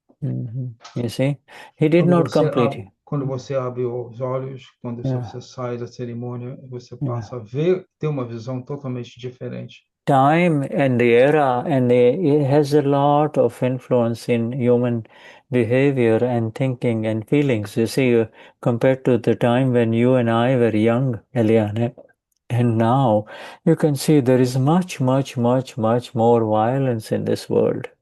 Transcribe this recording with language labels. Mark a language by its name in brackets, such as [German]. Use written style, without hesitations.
[English] You see, he did not complete it. [Portuguese] Quando você abre os olhos, quando você sai da cerimônia, você passa a ter uma visão totalmente diferente. [English] Time and the era it has a lot of influence in human behavior and thinking and feelings. You see, compared to the time when you and I were young, Eliane, and now you can see there is much, much, much, much more violence in this world.